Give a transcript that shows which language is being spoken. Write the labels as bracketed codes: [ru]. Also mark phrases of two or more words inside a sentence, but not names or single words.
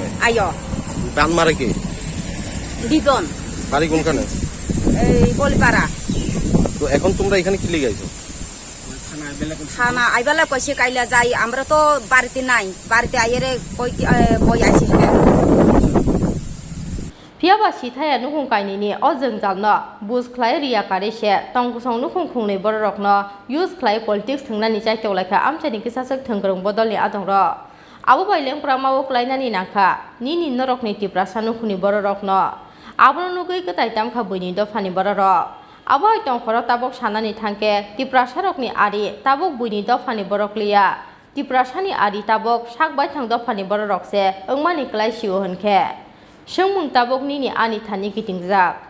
[bn] আয়ো বান মারে কে? দিদন বাড়ি কোনখানে? এই বলিপাড়া তো এখন তোমরা এখানে কি লেগে আইছো? থানা আইবেলা কইছে কাইলা যাই আমরা তো বাড়িতে নাই বাড়িতে আইরে কই আইছে [trp] Piaba sithaya nukhung kainini ojeng jalno bus khlai ria kare she tongkusong nukhung khungnei borokno use khlai politics thungnani chai tolaikha amchani kisasak thungkrong bodolni adongro abo baileng pramao klainani nakha nini norokni tiprasa nukhuni borokno abro nugui ketai tamkha buini dofani borok abo tongkhoro tabok sanani thangke tiprasa rokni ari tabok buini dofani borokliya tiprasani ari tabok sakbai thang dofani borok se engmani klai siu honkhe Shengmung tabok nini ani thani kitingjak.